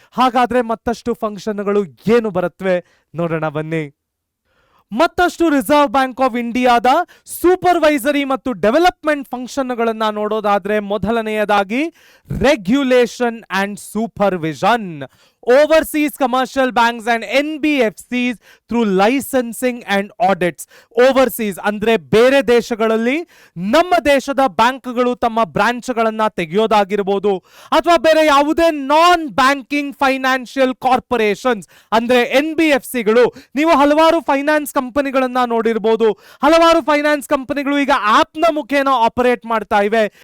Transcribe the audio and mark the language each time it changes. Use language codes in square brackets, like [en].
[kn] ಹಾಗಾದ್ರೆ ಮತ್ತಷ್ಟು ಫಂಕ್ಷನ್ಗಳು ಏನು ಬರುತ್ತವೆ ನೋಡೋಣ ಬನ್ನಿ. ಮತ್ತಷ್ಟು ರಿಸರ್ವ್ ಬ್ಯಾಂಕ್ ಆಫ್ ಇಂಡಿಯಾದ ಸೂಪರ್ವೈಸರಿ ಮತ್ತು ಡೆವಲಪ್ಮೆಂಟ್ ಫಂಕ್ಷನ್ಗಳನ್ನ ನೋಡೋದಾದ್ರೆ, ಮೊದಲನೆಯದಾಗಿ regulation and supervision. [en] Overseas commercial banks and NBFCs through licensing and audits. [kn] Overseas ಅಂದ್ರೆ ಬೇರೆ ದೇಶಗಳಲ್ಲಿ ನಮ್ಮ ದೇಶದ ಬ್ಯಾಂಕ್ಗಳು ತಮ್ಮ ಬ್ರಾಂಚ್ಗಳನ್ನ ತೆಗೆಯೋದಾಗಿರ್ಬೋದು, ಅಥವಾ ಬೇರೆ ಯಾವುದೇ ನಾನ್ ಬ್ಯಾಂಕಿಂಗ್ ಫೈನಾನ್ಷಿಯಲ್ ಕಾರ್ಪೊರೇಷನ್ಸ್ ಅಂದ್ರೆ NBFCಗಳು. ನೀವು ಹಲವಾರು ಫೈನಾನ್ಸ್ ಕಂಪನಿಗಳನ್ನ ನೋಡಿರ್ಬೋದು. ಹಲವಾರು ಫೈನಾನ್ಸ್ ಕಂಪನಿಗಳು ಈಗ ಆಪ್ನ ಮುಖೇನ ಆಪರೇಟ್ ಮಾಡ್ತಾ ಇವೆ.